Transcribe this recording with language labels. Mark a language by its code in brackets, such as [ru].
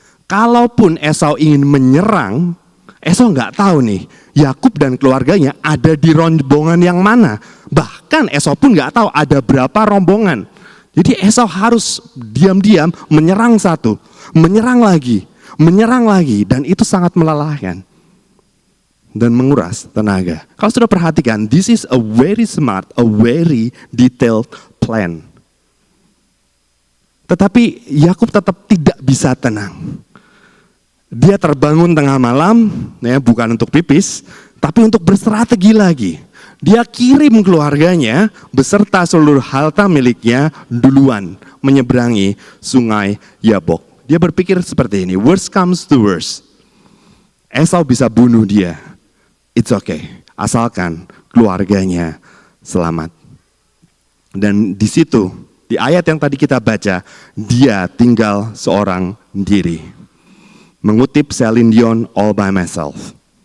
[id] Kalaupun Esau ingin menyerang, Esau nggak tahu nih, Yakub dan keluarganya ada di rombongan yang mana. Bahkan Esau pun nggak tahu ada berapa rombongan. Jadi Esau harus diam-diam menyerang satu, menyerang lagi, dan itu sangat melelahkan dan menguras tenaga. Kalau sudah perhatikan, [en] this is a very smart, a very detailed plan. [id] Tetapi Yakub tetap tidak bisa tenang. Dia terbangun tengah malam, ya, bukan untuk pipis, tapi untuk berstrategi lagi. Dia kirim keluarganya beserta seluruh harta miliknya duluan menyeberangi sungai Yabok. Dia berpikir seperti ini, [en] worst comes to worst. [id] Esau bisa bunuh dia, [en] it's okay, [id] asalkan keluarganya selamat. Dan di situ, di ayat yang tadi kita baca, dia tinggal seorang diri. Mengutip Celine Dion, All by Myself.